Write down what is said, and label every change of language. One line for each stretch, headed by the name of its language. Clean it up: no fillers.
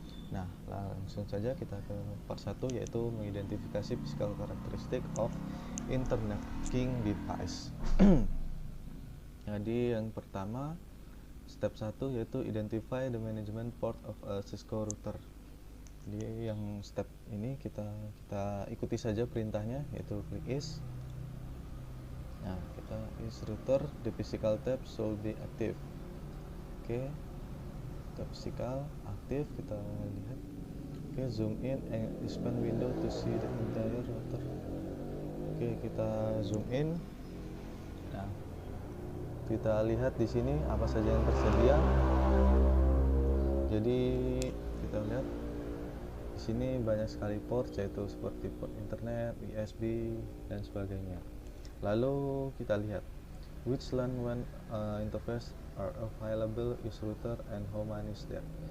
Indonesian: Nah, langsung saja kita ke part 1, yaitu mengidentifikasi
English: physical characteristic of Internet Working Device.
Indonesian: Jadi yang pertama,
English: step 1,
Indonesian: yaitu
English: identify the management port of a Cisco router.
Indonesian: Jadi yang step ini kita ikuti saja perintahnya, yaitu klik is. Nah, kita
English: is router, the physical tab should be active.
Indonesian: Oke, physical aktif, kita lihat.
English: Oke, zoom in and expand window to see the entire router.
Indonesian: Oke, kita zoom in. Nah, kita lihat di sini apa saja yang tersedia. Jadi kita lihat di sini banyak sekali port, yaitu seperti port internet, USB dan sebagainya. Lalu kita lihat
English: which LAN WAN interface are available is router and how many is there.